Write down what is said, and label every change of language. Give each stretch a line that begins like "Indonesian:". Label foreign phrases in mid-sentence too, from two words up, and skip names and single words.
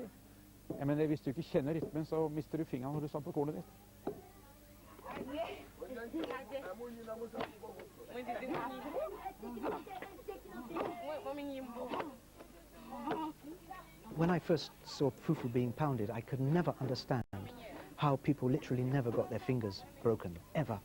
Norwegian: Jeg mener, hvis du ikke kjenner rytmen, så mister du fingeren når du står på kornet ditt.
English: When I first saw fufu being pounded, I could never understand how people literally never got their fingers broken, ever.